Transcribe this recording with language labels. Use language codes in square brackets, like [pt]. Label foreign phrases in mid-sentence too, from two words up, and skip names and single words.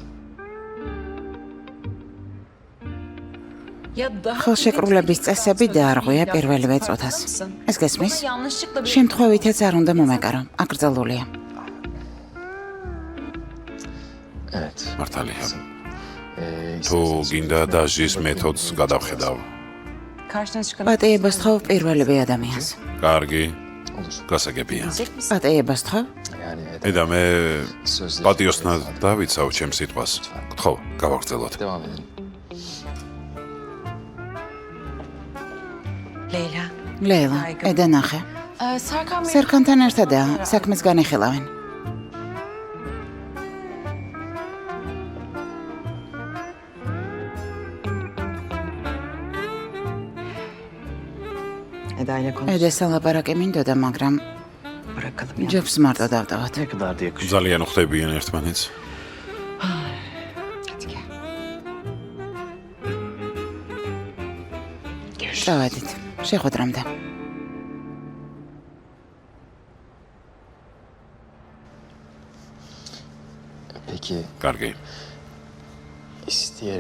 [ka] ხელშეკრულების წესები დაარღვია პირველივე წუთას. ეს გესმის? შემთხვევითაც არ უნდა მომეკარო. აკრძალულია. [tr] Evet. [ka] მართალია. Ee, თუ გინდა დაჟის მეთოდს გადავხედავ. [tr] Karşına çıkan [ka] პატიებას თხოვ პირველივე ადამიანს. კარგი. [tr] olur. [ka] გასაგებია. პატიებას თხოვ? [tr] Yani evet. [ka] ედა მე [tr] Sözleri. [ka] პატიოსნად დავიცავ ჩემს სიტყვას. გთხოვ, გავაგრძელოთ. [tr] Devam edelim. Leyla. [ka] ლეილა, ედა ნახე. [tr] Serkan Bey. [ka] სერქანთან ერთადაა, საქმეს განეხილავენ. [tr] Eda ile konuş. [ka] ედას ალაპარაკი მინდოდა, მაგრამ [tr] Bırakalım ya. [ka] ჯობს მარტო დავტოვოთ. [tr] Ne kadar da yakışıyor. [ka] ძალიან ხვდებიან ერთმანეთს. [tr] Hadi gel. [ka] წავედით. შეხვედრამდე. [tr] Peki [ka] კარგი. [tr] isteyerek